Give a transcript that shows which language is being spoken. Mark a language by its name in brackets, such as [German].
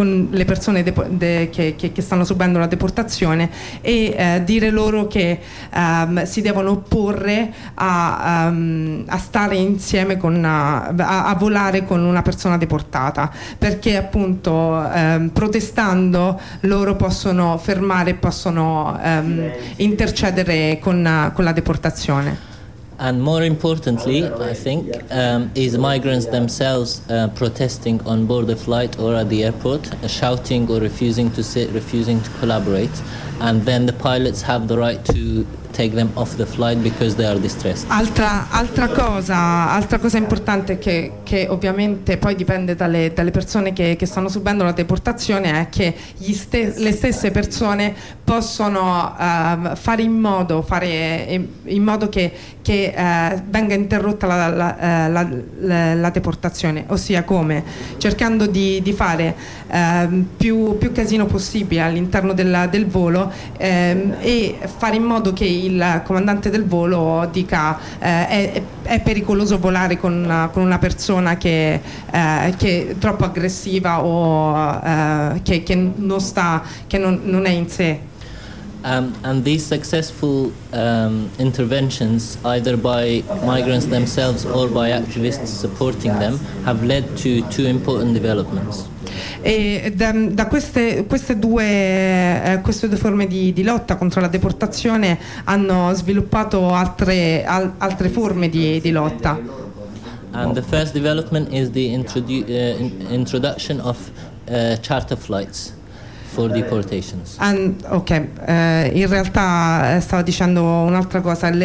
[Italian] le persone che stanno subendo la deportazione, e dire loro che si devono opporre a stare insieme a volare con una persona deportata, perché appunto protestando loro possono fermare, possono intercedere con la deportazione. [English] And more importantly, I think, is migrants themselves protesting on board the flight or at the airport, shouting or refusing to sit, refusing to collaborate, and then the pilots have the right to take them off the flight because they are distressed. [Italian] Altra cosa importante che ovviamente poi dipende dalle persone che stanno subendo la deportazione, è che le stesse persone possono fare in modo che venga interrotta la deportazione, ossia come? Cercando di fare più casino possibile all'interno del volo, e fare in modo che il comandante del volo dica è pericoloso volare con una persona che è troppo aggressiva o che non è in sé. [English] And these successful interventions, either by migrants themselves or by activists supporting them, have led to two important developments. [Italian] E da queste due forme di lotta contro la deportazione hanno sviluppato altre forme di lotta. [English] And the first development is the introduction of charter flights for deportations. [Italian] In realtà stavo dicendo un'altra cosa.